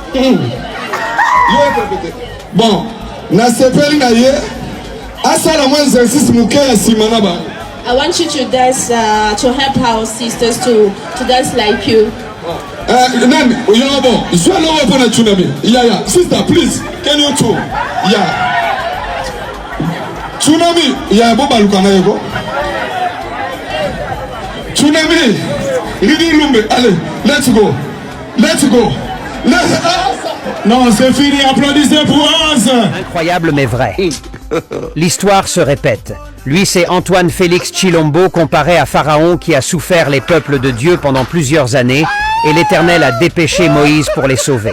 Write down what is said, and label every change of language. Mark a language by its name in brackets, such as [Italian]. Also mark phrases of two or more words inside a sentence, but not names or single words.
[Lingala] bon na sepeli na ye asala mwa exercice muke ya simana ba. [English] I want you to dance to help our sisters to dance like you. Nani, you know bon, you know what na tsunami. Yeah, sister, please, can you too? Yeah. Tsunami, yeah, [Lingala] bo baluka na yego. [French] Tsunami, Lidi Lumbe, allez, [English] let's go. [French] Non, c'est fini, applaudissez pour Hans. Incroyable mais vrai. L'histoire se répète. Lui, c'est Antoine Félix Tshilombo, comparé à Pharaon qui a souffert les peuples de Dieu pendant plusieurs années, et l'Éternel a dépêché Moïse pour les sauver.